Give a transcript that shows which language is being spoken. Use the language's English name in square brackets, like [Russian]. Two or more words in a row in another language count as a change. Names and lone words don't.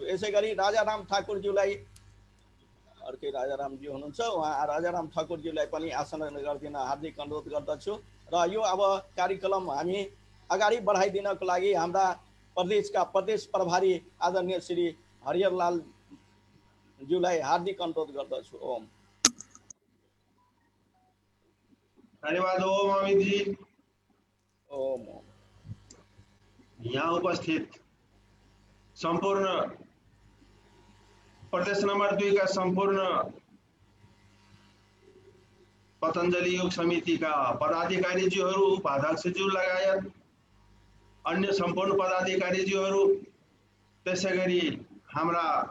[Nepali] यसैगरी राजाराम ठाकुरज्यूलाई, अर्कै राजारामज्यू हुनुहुन्छ, उहाँ राजाराम ठाकुरज्यूलाई पनि आसन गरिदिन हार्दिक अनुरोध गर्दछु। र यो अब कार्यक्रम हामी अगाडि बढाइदिनको लागि हाम्रा प्रदेशका प्रदेश प्रभारी आदरणीय श्री हरिहरलाल ज्यूलाई हार्दिक अनुरोध गर्दछु। ओम। धन्यवाद ओम अमित जी। ओम। यहाँ उपस्थित सम्पूर्ण प्रदेश नम्बर 2 का सम्पूर्ण पतञ्जलि योग समितिका पदाधिकारीज्यूहरू, उपाध्यक्षज्यू लगायत अन्य सम्पूर्ण पदाधिकारीज्यूहरू, त्यसैगरी हाम्रा